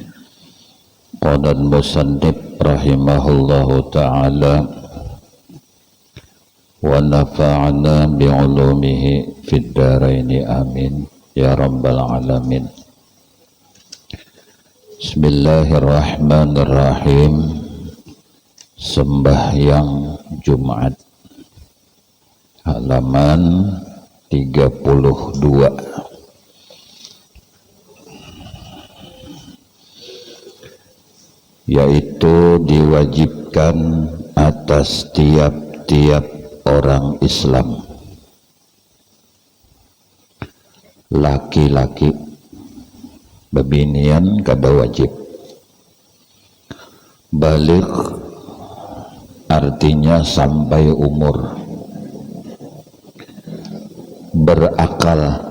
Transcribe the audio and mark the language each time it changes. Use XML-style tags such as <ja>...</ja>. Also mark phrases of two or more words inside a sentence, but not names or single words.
<ar>قال المصنف رحمه الله تعالى ونفعنا بعلومه في الدارين آمين يا رب العالمين. بسم الله الرحمن الرحيم.</ar> <bjn>Sembahyang Jumat, halaman 32. Yaitu diwajibkan atas tiap-tiap orang Islam, laki-laki bebinian kada wajib, balik artinya sampai umur, berakal.</bjn>